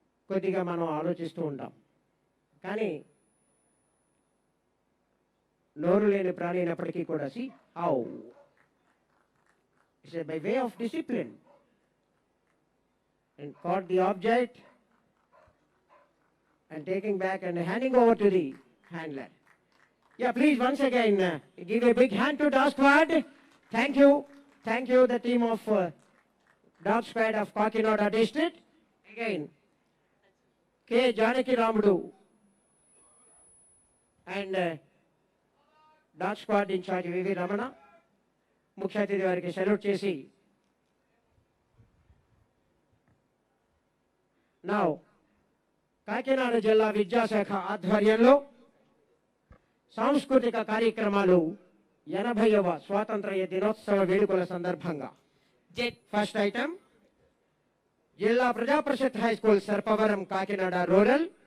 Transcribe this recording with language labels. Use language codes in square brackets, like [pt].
[te] కొద్దిగా మనం ఆలోచిస్తూ ఉంటాం, కానీ నోరు లేని ప్రాణి అయినప్పటికీ కూడా [en] See how it's by way of discipline and caught the object and taking back and handing over to the handler. Yeah, please once again give a big hand to Dog Squad. Thank you the team of Dog Squad of Kakinada District. Again, K. Janaki Ramudu and [te] dog squad incharge వివి రమణ ముఖ్య అతిథి వారికి salute చేసి now Kakinada జిల్లా విద్యాశాఖ ఆధ్వర్యంలో సాంస్కృతిక కార్యక్రమాలు 80వ స్వాతంత్ర్య దినోత్సవ వేడుకల సందర్భంగా ఫస్ట్ ఐటమ్ జిల్లా Praja Parishad high school Sarpavaram Kakinada rural